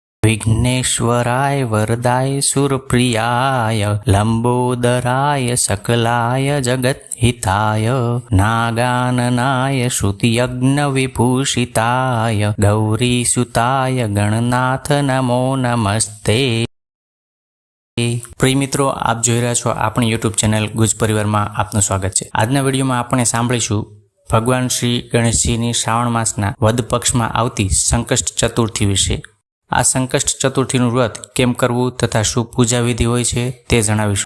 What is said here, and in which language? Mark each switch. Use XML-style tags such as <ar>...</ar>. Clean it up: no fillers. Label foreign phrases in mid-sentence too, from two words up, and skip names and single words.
<sa>विघ्नेश्वराय वरदाय सुरप्रियाय लंबोदराय सकलाय जगद्हिताय नागाननाय श्रुतियज्ञविभूषिताय गौरीसुताय गणनाथ नमो नमस्ते।</sa> <hi>प्रिय मित्रों, आप</hi> <gu>જોઈ રહ્યા છો આપણી YouTube ચેનલ ગુજ પરિવારમાં આપનું સ્વાગત છે। આજના વિડીયોમાં આપણે સાંભળીશું ભગવાન શ્રી ગણેશજીની શ્રાવણ માસના વદ પક્ષમાં આવતી સંકષ્ટ ચતુર્થી વિશે। આ સંકષ્ટ ચતુર્થીનું વ્રત કેમ કરવું તથા શું પૂજા વિધિ હોય છે તે જણાવીશું।</gu>